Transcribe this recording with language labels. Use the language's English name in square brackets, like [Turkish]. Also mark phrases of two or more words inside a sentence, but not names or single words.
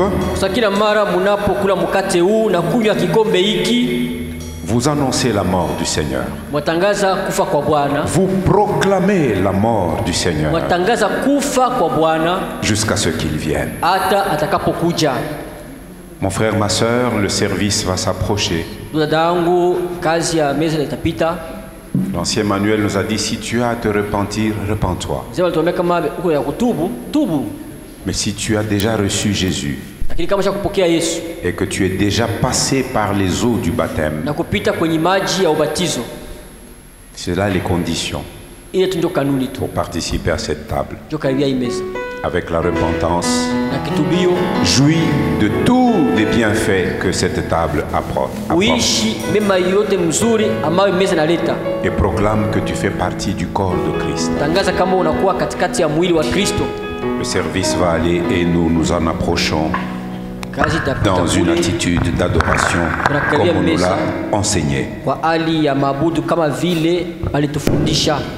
[Swahili] Kwa kila mara mnapokula mkate huu na kunywa kikombe hiki, [French] vous annoncez la mort du Seigneur. [Swahili] mwatangaza kufa kwa Bwana. [French] Vous proclamez la mort du Seigneur [Swahili] Mwatangaza kufa kwa Bwana [French] jusqu'à ce qu'il vienne. [Swahili] hata atakapokuja. [French] Mon frère, ma sœur, le service va s'approcher. [Swahili] Dada yangu, kazi ya meza itapita. [French] L'ancien Manuel nous a dit, si tu as à te repentir, repens-toi. [Swahili] Sema tuombe kama uko ya kutubu, tubu. [French] Mais si tu as déjà reçu Jésus [Swahili] Lakini kama kupokea Yesu [French] et que tu es déjà passé par les eaux du baptême, [Swahili] na kupita kwenye maji ya ubatizo, [French] c'est là les conditions [Swahili] ile tu ndio kanuni tu. [French] pour participer à cette table. [Swahili] Ndio karibia hii meza. [French] Avec la repentance, [Swahili] Na kitubio, [French] jouis de tous les bienfaits que cette table apporte. [Swahili] uishi mema yote mzuri ambayo meza inaleta. [French] Et proclame que tu fais partie du corps de Christ. [Swahili] Tangaza kama unakuwa katikati ya mwili wa Kristo. [French] Le service va aller et nous nous en approchons [Swahili] Kazi itapita [French] dans une [Swahili] kule [French] attitude d'adoration comme on nous l'a enseigné. [Swahili] kwa hali ya mabudu kama vile alitufundisha.